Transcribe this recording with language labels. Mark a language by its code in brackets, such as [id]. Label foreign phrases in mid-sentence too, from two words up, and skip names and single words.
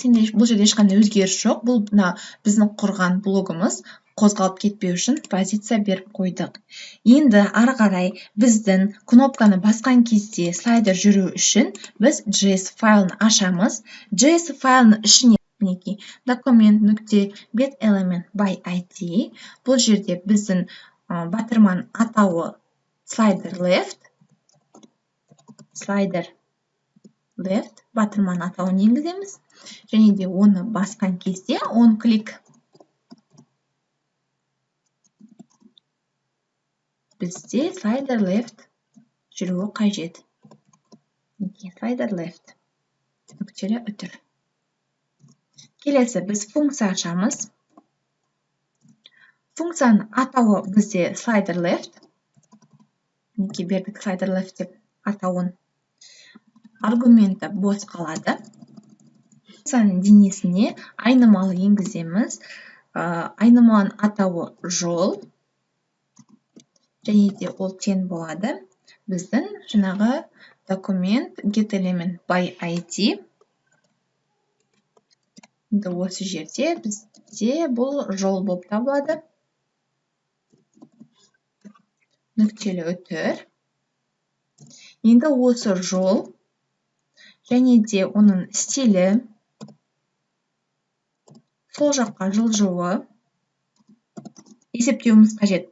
[kk] Енді бұл жерде ешқандай өзгеріс жоқ. Бұл біздің құрған блогымыз. Қозғалып кетпеу үшін позиция беріп қойдық. Енді ары қарай біздің кнопканы басқан кезде слайдер жүру үшін біз JS файлын ашамыз. JS файлының ішіне мінекей [en] document.getElement by ID. [kk] Бұл жерде біздің батырманың атауы [en] slider left. Slider left [kk] батырманың атауын енгіземіз. Және де оны басқан кезде [en] on click [kk] бізде [en] slider left [kk] жүруі қажет. [en] Slider left. [kk] Нүктелі үтір. Келесі біз функция ашамыз. Функцияның атауы бізде [en] slider left. [kk] Мінекей бердік [en] slider left [kk] деп атауын. Аргументі бос қалады. Функцияның денесіне айнымалы енгіземіз. Айнымалының атауы жол. Және де ол тең болады. Біздің жаңағы [en] document getElement by ID. [kk] Енді осы жерде бізде бұл жол болып табылады. Нүктелі үтір. Енді осы жол және де оның стилі сол жаққа жылжуы есептеуіміз қажет.